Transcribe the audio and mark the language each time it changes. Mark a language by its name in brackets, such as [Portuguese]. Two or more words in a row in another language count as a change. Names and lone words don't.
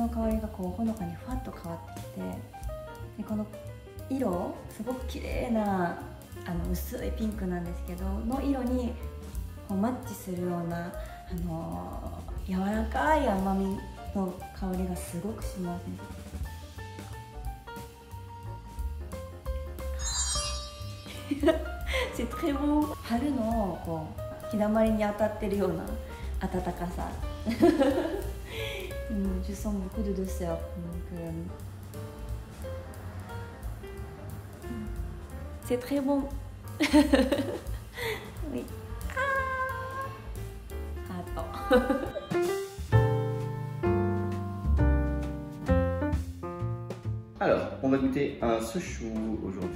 [Japanese] の香りがこうほのかにふわっと変わってきて、でこの色すごく綺麗な薄いピンクなんですけどの色にこうマッチするような柔らかい甘みの香りがすごくしますね。 [French] C'est très bon。 [Japanese] 春のこう日だまりに当たってるような暖かさ。 [French] Je sens beaucoup de douceur. C'est très bon. Oui. Attends. Alors, on va goûter un souchou aujourd'hui.